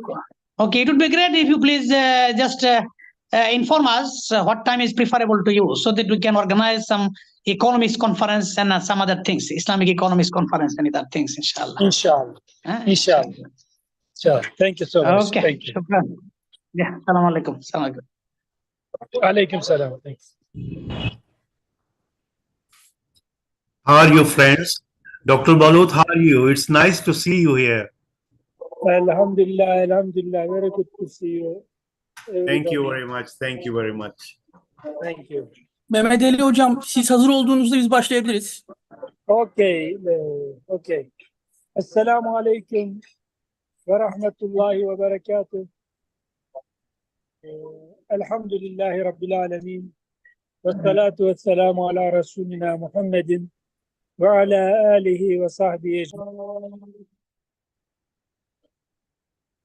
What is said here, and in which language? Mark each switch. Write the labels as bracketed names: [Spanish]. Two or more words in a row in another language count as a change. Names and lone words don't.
[English] So, okay, it would be great if you please just inform us what time is preferable to you, so that we can organize some economics conference and some other things, Islamic economics conference and other things, inshallah. [Arabic] إن شاء الله. إن شاء الله. إن شاء الله. [English] Thank you so much. Okay. Thank you. Shukran. Yeah. [Arabic] السلام عليكم. السلام عليكم. عليكم السلام. [English] Thanks. How are you, friends? Dr. Balut, how are you? It's nice to see you here. [Arabic] الحمد لله، الحمد لله. [English] Very good to see you. Thank you everybody. very much. Thank you very much. Thank you. [Turkish] Mehmet Ali hocam, siz hazır olduğunuzda biz başlayabiliriz. [English] Okay. Okay. [Arabic] السلام عليكم ورحمة الله وبركاته. الحمد لله رب العالمين. والصلاة والسلام على رسولنا محمد وعلى آله وصحبه أجمعين.